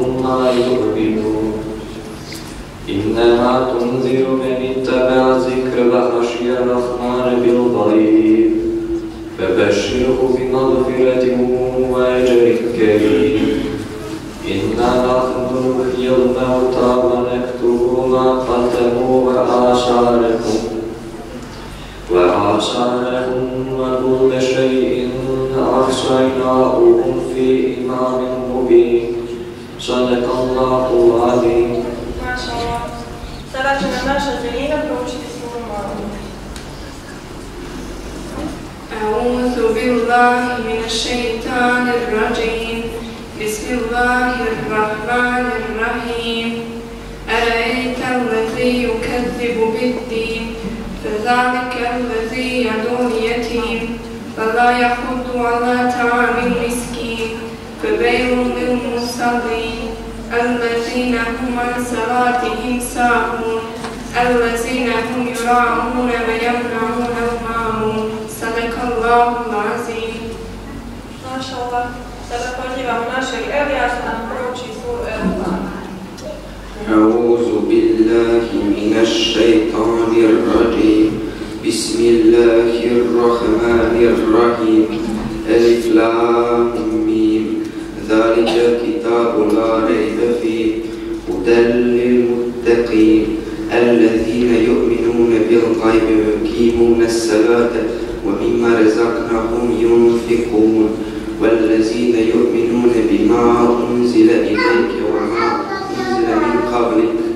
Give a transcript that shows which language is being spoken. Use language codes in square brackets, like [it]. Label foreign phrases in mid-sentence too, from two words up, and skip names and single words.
[ar] لا يؤمنون إنما تنذر من اتبع ذكر وخشي الرحمن بالغيب فبشره بمغفرة وأجر كريم إنا نحن نحيي الموتى ونكتب ما قدموا وآثارهم وكل شيء أحصيناه في إمام مبين صدق الله العظيم. ما شاء الله, [bs] sada će nam naša Zelina proučiti suru Maun. [ar] أعوذ بالله من الشيطان الرجيم بسم الله الرحمن الرحيم أرأيت الذي يكذب بالدين فذلك الذي يدعو اليتيم فلا يحض على طعام المسكين فبيع للمصلين الذين هم عن صلاتهم ساهون الذين هم يراءون ويمنعون الماعون صدق الله العظيم. ما شاء الله, [bs] sada pozivamo našeg Elijasa da nam prouči suru El-Fatiha. [ar] أعوذ بالله من الشيطان الرجيم بسم الله الرحمن الرحيم ألف لام ميم ذلك الكتاب لا ريب فيه هدى للمتقين الذين يؤمنون بالغيب ويقيمون الصلاة ومما رزقناهم ينفقون والذين يؤمنون بما أنزل إليك وما أنزل من قبلك